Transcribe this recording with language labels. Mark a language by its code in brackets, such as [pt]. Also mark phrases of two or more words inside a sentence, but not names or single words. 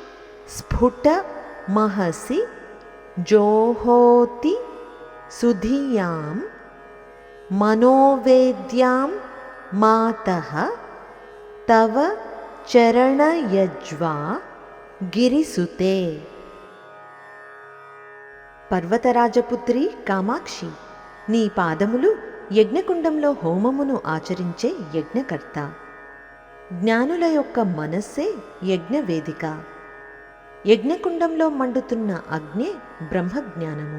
[sa] स्फुटमहसि जोहोति सुधियां मनोवेद्यां मातः तव चरणयज्वा गिरिसुते। [te] పర్వతరాజపుత్రి కామాక్షి, నీ పాదములు యజ్ఞకుండంలో హోమమును ఆచరించే యజ్ఞకర్త. జ్ఞానుల యొక్క మనస్సే యజ్ఞవేదిక. యజ్ఞకుండంలో మండుతున్న అగ్నే బ్రహ్మజ్ఞానము.